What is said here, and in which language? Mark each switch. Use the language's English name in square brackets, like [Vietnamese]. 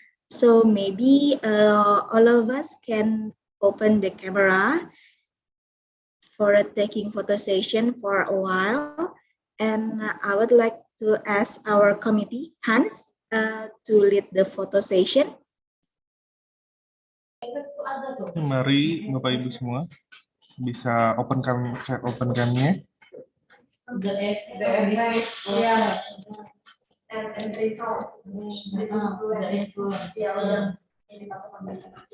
[English] So maybe all of us can open the camera for taking photo session for a while. And I would like to ask our committee, Hans, to lead the photo session. [Indonesian] Mari Bapak Ibu semua bisa [English] open [Indonesian] cam-nya. [English] and they talk the influence.